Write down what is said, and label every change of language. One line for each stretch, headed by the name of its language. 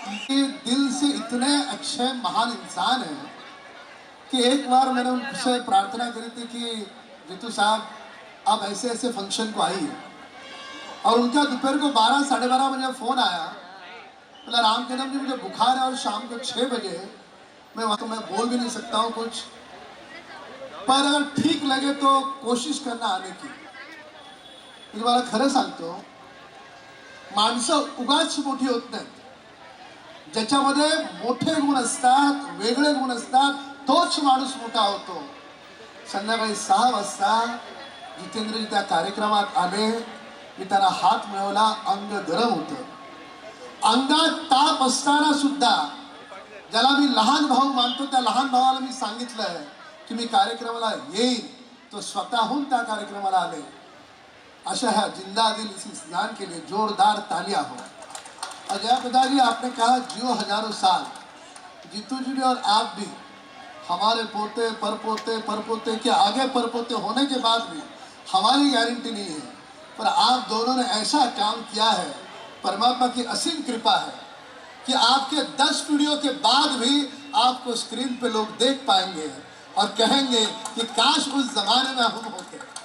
Hindi: ये दिल से इतने अच्छे महान इंसान हैं कि एक बार मैंने उनसे प्रार्थना करी थी कि जीतू साहब आप ऐसे ऐसे फंक्शन को आइए, और उनका दोपहर को 12 साढ़े 12 बजे फ़ोन आया, बोला राम कदम जी मुझे बुखार है और शाम को 6 बजे मैं वहाँ तो मैं बोल भी नहीं सकता हूँ कुछ, पर अगर ठीक लगे तो कोशिश करना आने की।
Marathi: मी तुम्हाला खरं सांगतो, माणसं उगाच मोठी होत नाहीत, ज्याच्यामध्ये मोठे गुण असतात, वेगळे गुण असतात, तोच माणूस मोठा होतो। संध्याकाळी 6 वाजता जितेंद्रजी त्या कार्यक्रमात आले, मी त्यांना हात मिळवला, अंग गरम होतं, अंगात ताप असताना सुद्धा ज्याला मी लहान भाऊ मानतो त्या लहान भावाला मी सांगितलं की मी कार्यक्रमाला येईन, तो स्वतःहून त्या कार्यक्रमाला आले।
Hindi: अशा है जिंदा दिल इस इंसान के लिए जोरदार तालियां हो। अजय पिताजी आपने कहा जियो हजारों साल, जीतू जी और आप भी हमारे पोते परपोते के आगे परपोते होने के बाद भी हमारी गारंटी नहीं है, पर आप दोनों ने ऐसा काम किया है, परमात्मा की असीम कृपा है कि आपके 10 वीडियो के बाद भी आपको स्क्रीन पे लोग देख पाएंगे और कहेंगे कि काश उस जमाने में हम होते।